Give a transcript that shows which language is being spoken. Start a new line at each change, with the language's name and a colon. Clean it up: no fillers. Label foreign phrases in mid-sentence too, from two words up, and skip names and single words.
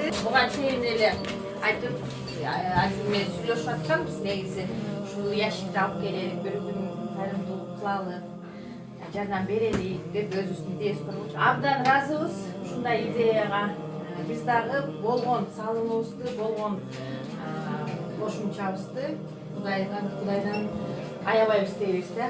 Kazakh: Бұған шейін еле айтып, мен сөйлесіп жатқанбыз негізі.
Kyrgyz: Ушул ящикти алып келелик, бір күн кайрымдуулук кылалы, жардам берелик деп өзүбүздүн идеябыз бар. Абдан разыбыз ушундай идеяга. Биз дагы болгон салымыбызды, болгон кошумчабызды Кудайдан аябайбыз дейбиз да.